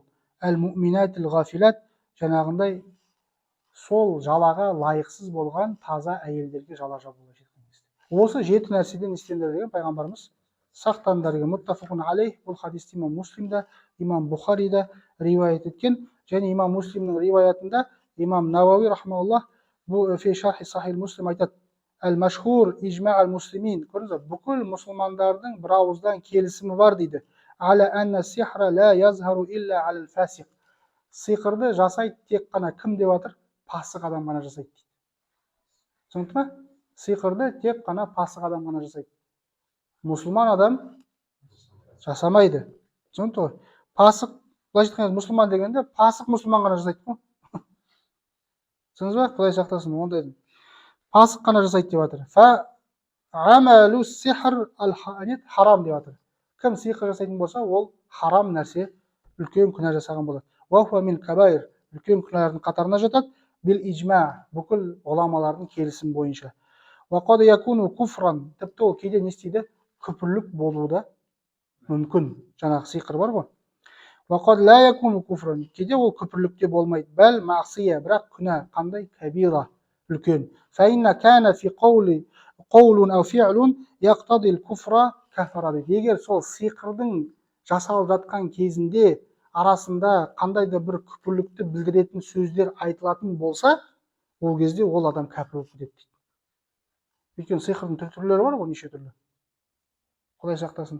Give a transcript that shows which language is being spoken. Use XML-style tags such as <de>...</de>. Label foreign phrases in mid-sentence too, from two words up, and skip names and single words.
<ar>المؤمنات الغافلات,</ar> <kk>жаңағындай сол жалаға лайықсыз болған таза әйелдерге жала жабу. Осы 7 нәрседен істеңдер деген пайғамбарымыз сақтандар деген.</kk> <ar>متفق عليه,</ar> <kk>бұл хадисті имам Муслимда, имам Бухарида риуаят еткен, және имам Муслимнің риуаятында имам Науави рахмауллах бұл</kk> <ar>في شرح صحيح مسلم</ar> <kk>айтады:</kk> <ar>المشهور إجماع المسلمين,</ar> <kk>көрдіңіз, бүкіл мұсылмандардың бір ауыздан келісімі бар дейді.</kk> <ar>على أن السحر لا يظهر إلا الفاسق.</ar> <kk>Сиқырды жасайды тек қана кім деп жатыр? Пасық адам ғана жасайды дейді. Түсінікті ме? Сиқырды тек қана пасық адам ғана жасайды. Мұсылман адам жасамайды. Түсінікті ғой? Пасық, былайша айтқанда мұсылман дегенде пасық мұсылман ғана жасайды ғой. Түсіндіңіз ба? Құдай сақтасын ондайдың. Пасық қана жасайды деп жатыр.</kk> <ar>فعمل السحر الحانث حرام деп жатыр.</ar> <kk>Кім сиқыр жасайтын болса, ол харам нәрсе, үлкен күнә жасаған болады.</kk> <ar>وهو من الكبائر,</ar> <kk>үлкен күнәлардың қатарына жатады.</kk> <ar>بالإجماع,</ar> <kk>бүкіл ғұламалардың келісімі бойынша.</kk> <ar>وقد يكون كفرا,</ar> <kk>тіпті ол кейде не істейді? Күпірлік болуы да мүмкін. Жаңағы сиқыр бар ғой.</kk> <ar>وقد لا يكون كفرا,</ar> <kk>кейде ол күпірлікте болмайды.</kk> <ar>بل معصية,</ar> <kk>бірақ күнә қандай? Кабира, үлкен.</kk> <ar>فإن كان فيه قول أو فعل يقتضي الكفر كفر</ar> <kk>дейді. Егер сол сиқырдың жасалып жатқан кезінде арасында қандай да бір күпірлікті білдіретін сөздер айтылатын болса, ол кезде ол адам кәпір болып кетеді дейді. Өйткені сиқырдың түрлері бар ғой, неше түрлі. Құдай сақтасын.</kk>